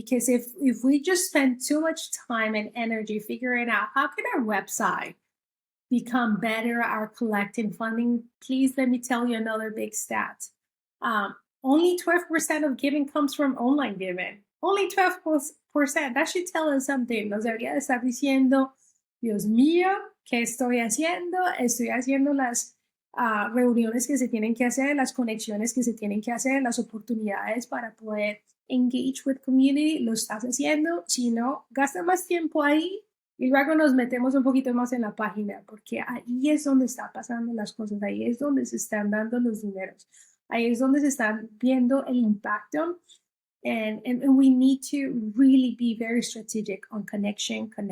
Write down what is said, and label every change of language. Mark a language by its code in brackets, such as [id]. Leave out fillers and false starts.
[en] Because if we just spend too much time and energy figuring out how can our website become better at our collecting funding, please let me tell you another big stat. Only 12% of giving comes from online giving. Only 12%. That should tell us something. [es] Nos debería de estar diciendo, Dios mío, ¿qué estoy haciendo? Estoy haciendo las reuniones que se tienen que hacer, las conexiones que se tienen que hacer, las oportunidades para poder [en] engage with community. [es] Lo estás haciendo. Si no, gasta más tiempo ahí y luego nos metemos un poquito más en la página, porque ahí es donde están pasando las cosas, ahí es donde se están dando los dineros, ahí es donde se están viendo el impacto. [en] And we need to really be very strategic on connection.